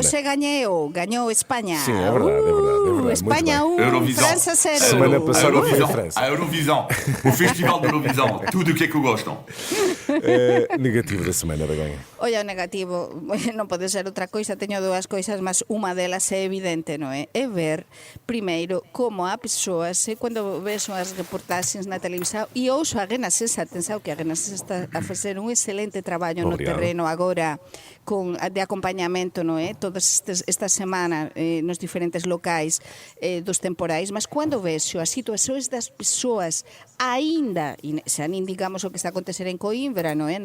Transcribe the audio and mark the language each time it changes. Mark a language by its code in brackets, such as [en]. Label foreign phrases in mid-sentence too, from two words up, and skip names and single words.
[pt] hoje ganhou Espanha. Sim, é verdade. Espanha Muito 1, Eurovisão. França 0. Semana passada foi Eurovisão, a França. a Eurovisão, o Festival de Eurovisão, tudo o que é que gostam. Negativo da semana, Begonha. [gl] Olha, o negativo, non pode ser outra coisa, teño dúas coisas, mas unha delas é evidente, non é? É ver, primeiro, como há persoas, cando ves as reportaxes na televisão, e ouso a Renascença, atenção que a Renascença está a facer un excelente traballo no [pt] Obrigado. [gl] terreno agora, de acompañamento, non é? Todas esta semana nos diferentes locais dos temporais, mas cando ves as situacións das persoas aínda, e xa nin digamos o que está a acontecer en Coimbra, non é?